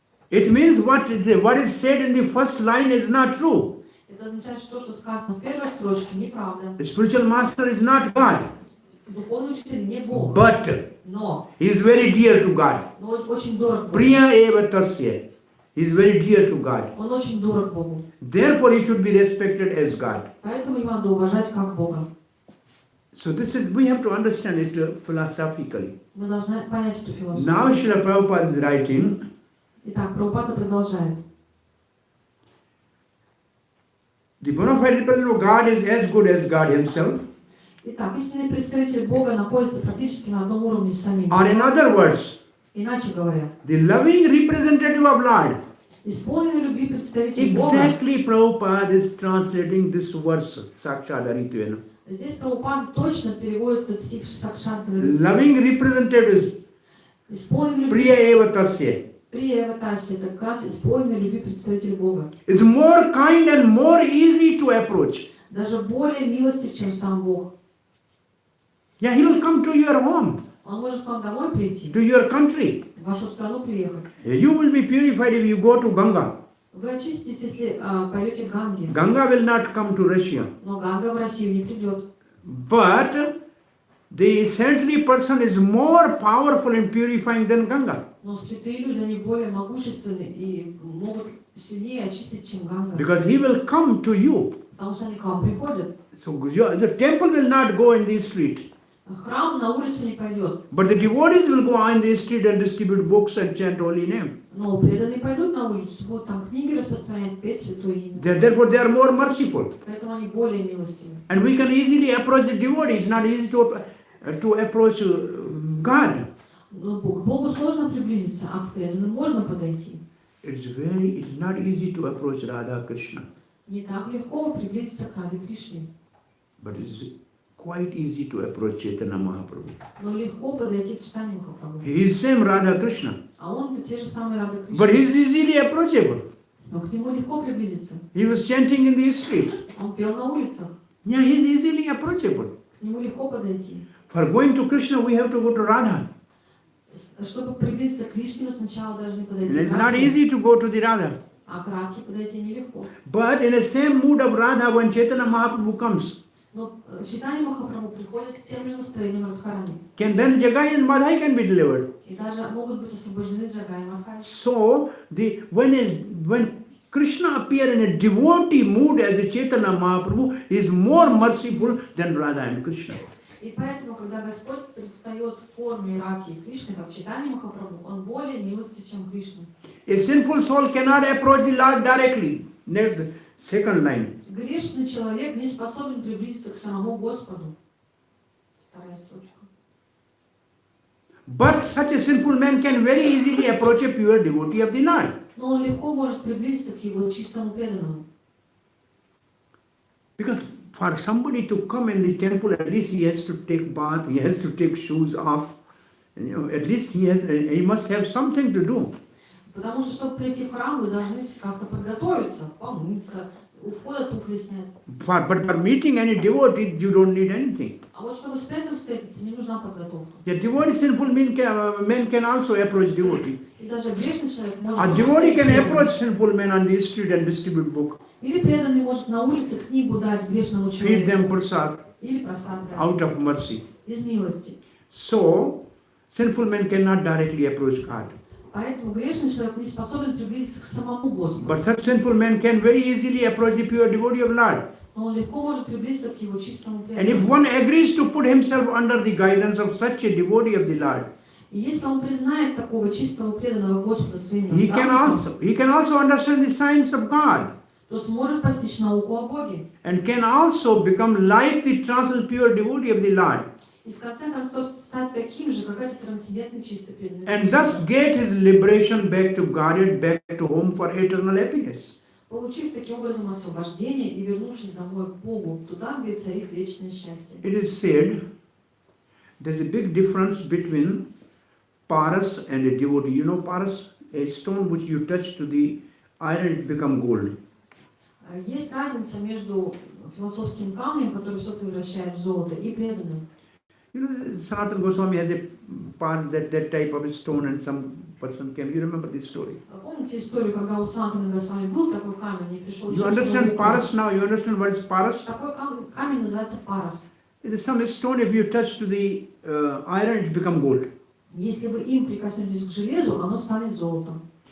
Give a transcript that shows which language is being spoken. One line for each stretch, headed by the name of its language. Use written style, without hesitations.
English: It means what is said in the first line is not true.
Russian: Это означает, что то, что сказано в первой строчке, неправда.
English: The spiritual master is not God.
Russian: Духовный учитель не Бог.
English: But
Russian: Но.
English: he is very dear to God.
Russian: Но очень дорог Богу.
Sanskrit: Priya eva tasya.
English: He is very dear to God.
Russian: Он очень дорог Богу.
English: Therefore he should be respected as God.
Russian: Поэтому его надо уважать как Бога.
English: So we have to understand it philosophically.
Russian: Мы должны понять эту философию.
English: Now Srila Prabhupada is writing.
Russian: Итак, Прабхупада продолжает.
English: The bona fide representative of God is as good as God himself.
Russian: Итак, истинный представитель Бога находится практически на одном уровне с самим.
English: Or in other words,
Russian: Иначе говоря,
English: the loving representative of Lord.
Russian: исполненный любви представитель Бога.
English: Exactly Prabhupada is translating this verse, Sakshadaritvena.
Russian: Здесь Прабхупада точно переводит этот стих Сакшанта.
English: Loving representatives,
Russian: Исполненный любви.
Sanskrit: Priya eva tasya. Прия Эватаси,
Russian: это как раз исполненный любви представитель Бога.
English: It's more kind and more easy to approach.
Russian: Даже более милостив, чем сам Бог.
English: Yeah, he will come to your home,
Russian: Он может к вам домой прийти,
English: to your country.
Russian: в вашу страну приехать.
English: You will be purified if you go to Ganga.
Russian: Вы очиститесь, если пойдете к Ганге.
English: Ganga will not come to Russia.
Russian: Но Ганга в Россию не придет.
English: But the saintly person is more powerful in purifying than Ganga.
Russian: Но святые люди, они более могущественны и могут сильнее очистить, чем Ганга.
English: Because he will come to you.
Russian: Потому что они к вам приходят.
English: So the temple will not go in the street.
Russian: Храм на улицу не пойдет.
English: But the devotees will go on the street and distribute books and chant holy name.
Russian: Но преданные пойдут на улицу, будут там книги распространять, петь святое имя.
English: Therefore they are more merciful.
Russian: Поэтому они более милостивы.
English: And we can easily approach the devotees, not easy to approach God.
Russian: Но к Богу сложно приблизиться, а к преданным можно подойти.
English: It's not easy to approach Radha Krishna.
Russian: Не так легко приблизиться к Раде Кришне.
English: But it's quite easy to approach Chaitanya Mahaprabhu.
Russian: Но легко подойти к Чайтанье Махапрабху.
English: He is same Radha Krishna.
Russian: А он те же самые Рада Кришна.
English: But he is easily approachable.
Russian: Но к нему легко приблизиться.
English: He was chanting in the street.
Russian: Он пел на улицах.
English: Yeah, he is easily approachable.
Russian: К нему легко подойти.
English: For going to Krishna, we have to go to Radha.
Russian: Чтобы приблизиться к Кришне, мы сначала должны подойти
English: And
Russian: к
English: it's not
Russian: Радхе.
English: easy to go to the Radha.
Russian: А к Радхе подойти нелегко.
English: But in the same mood of Radha, when Chaitanya Mahaprabhu comes,
Russian: Но Чайтанья Махапрабху приходит с тем же настроением Радхарани.
English: then the Gaya and Madhai can be delivered.
Russian: И даже могут быть освобождены Джагай и Мадхай.
English: So when Krishna appears in a devotee mood as a Chaitanya Mahaprabhu, he is more merciful than Radha and Krishna.
Russian: И поэтому, когда Господь предстает в форме Радхи и Кришны, как Чайтанья Махапрабху, он более милостив, чем Кришна.
English: A sinful soul cannot approach the Lord directly. Next, second line.
Russian: Грешный человек не способен приблизиться к самому Господу. Вторая строчка.
English: But such a sinful man can very easily approach a pure devotee of the Lord.
Russian: Но он легко может приблизиться к его чистому преданному.
English: Because for somebody to come in the temple, at least he has to take bath, he has to take shoes off. At least he must have something to do.
Russian: Потому что, чтобы прийти в храм, вы должны как-то подготовиться, помыться, у входа туфли снять.
English: But for meeting any devotee, you don't need anything.
Russian: А вот чтобы с преданным встретиться, не нужна подготовка.
English: A devotee sinful man can also approach devotee.
Russian: И даже грешный человек может...
English: A devotee can approach sinful men on the street and distribute book.
Russian: Или преданный может на улице книгу дать грешному
English: Feed them
Russian: человеку.
English: prasad
Russian: Или просад дать.
English: out of mercy.
Russian: Из милости.
English: So, sinful men cannot directly approach God.
Russian: Поэтому грешный человек не способен приблизиться к самому Господу.
English: But such sinful men can very easily approach the pure devotee of Lord.
Russian: Но он легко может приблизиться к его чистому
English: And if
Russian: преданному.
English: one agrees to put himself under the guidance of such a devotee of the Lord,
Russian: И если он признает такого чистого преданного Господа своим
English: he can
Russian: наставником,
English: also understand the science of God
Russian: то сможет постичь науку о Боге.
English: and can also become like the transcendental pure devotee of the Lord.
Russian: И в конце концов стать таким же, как этот трансцендентный чистый преданный
English: And thus
Russian: Господу.
English: get his liberation back to God and back to home for eternal happiness.
Russian: Получив таким образом освобождение и вернувшись домой к Богу, туда, где царит вечное счастье.
English: It is said there's a big difference between paras and a devotee. You know paras? A stone which you touch to the iron, it becomes gold.
Russian: Есть разница между философским камнем, который все превращает в золото, и преданным.
English: You know, Sanatana Goswami has a part that type of a stone and some person came. You remember this story?
Russian: Помните историю, когда у Санатаны Госвами был такой камень, и пришел
English: You understand paras now? You understand what is paras?
Russian: Такой камень называется парас.
English: It is some stone, if you touch to the iron, it becomes gold.
Russian: Если вы им прикоснулись к железу, оно станет золотом.